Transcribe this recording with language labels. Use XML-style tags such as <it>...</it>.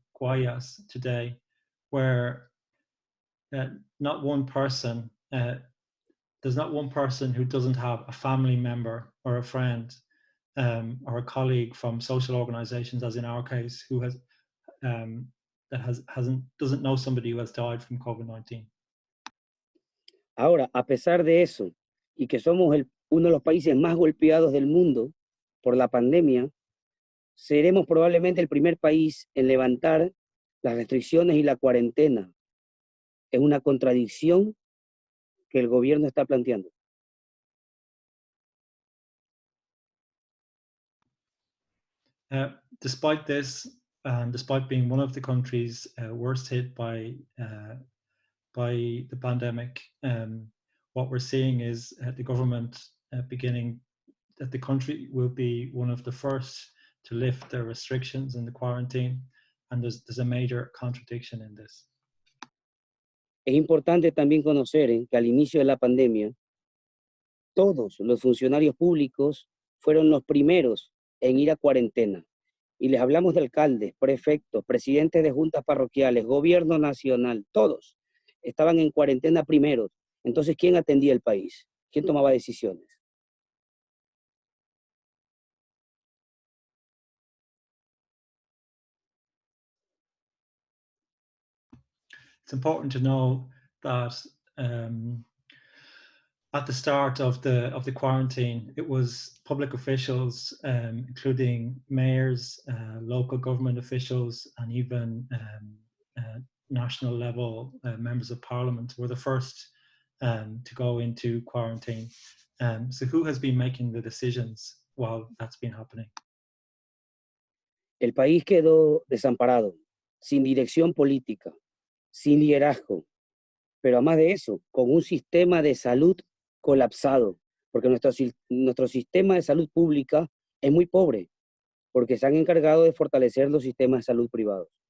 <en>Guayas today, where not one person, there's not one person who doesn't have a family member or a friend or a colleague from social organizations, as in our case, who has doesn't know somebody who has died from COVID-19.</en> <es>Ahora, a pesar de eso, y que somos uno de los países más golpeados del mundo por la pandemia, seremos probablemente el primer país en levantar las restricciones y la cuarentena. Es una contradicción que el gobierno está planteando.</es> <en>Despite this, and despite being one of the countries worst hit by the pandemic, what we're seeing is the government beginning that the country will be one of the first to lift the restrictions and the quarantine, and there's a major contradiction in this.</en> <es>Es importante también conocer que al inicio de la pandemia, todos los funcionarios públicos fueron los primeros en ir a cuarentena. Y les hablamos de alcaldes, prefectos, presidentes de juntas parroquiales, gobierno nacional, todos estaban en cuarentena primeros. Entonces, ¿quién atendía el país? ¿Quién tomaba decisiones?</es> <en>It's important to know that at the start of the quarantine, it was public officials, including mayors, local government officials, and even national level members of parliament were the first to go into quarantine. So who has been making the decisions while that's been happening?</en> <es>El país quedó desamparado, sin dirección política, sin liderazgo, pero además de eso, con un sistema de salud colapsado, porque nuestro sistema de salud pública es muy pobre, porque se han encargado de fortalecer los sistemas de salud privados.</es>